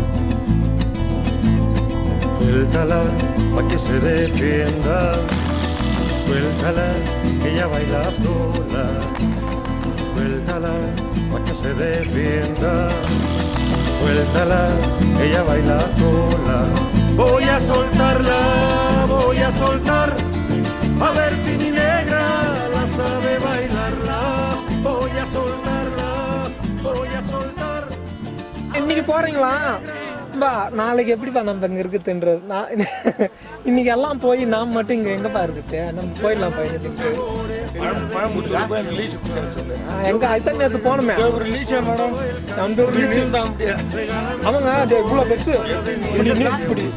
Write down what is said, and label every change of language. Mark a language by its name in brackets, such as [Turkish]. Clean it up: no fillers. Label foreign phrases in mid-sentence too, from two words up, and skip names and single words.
[Spanish] Suéltala pa' que se defienda, suéltala que ella baila sola, suéltala pa' que se defienda, suéltala que ella baila sola. Voy a soltarla, voy a soltar, a ver si mi negra la sabe bailarla. Voy a soltarla, voy a soltar. [Tamil] இன்னைக்கு போறீங்களா பா? நாளைக்கு எப்படிப்பா நம்ம இங்க இருக்குதுன்றது இன்னைக்கு எல்லாம் போய் நாம் மட்டும் இங்க எங்கப்பா இருக்குது? நம்ம போயிடலாம் பையனுக்கு எங்க அதுதான் நேற்று போனோமே. ஆமாங்க அது இவ்வளவு பெருசு.